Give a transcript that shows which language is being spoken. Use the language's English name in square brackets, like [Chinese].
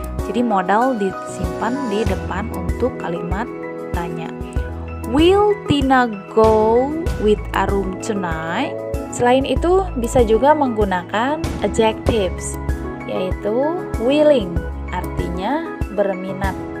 [Indonesian] Jadi modal disimpan di depan untuk kalimat tanya. [English] Will Tina go with Arum tonight? [Indonesian] Selain itu bisa juga menggunakan adjectives, yaitu willing, artinya berminat.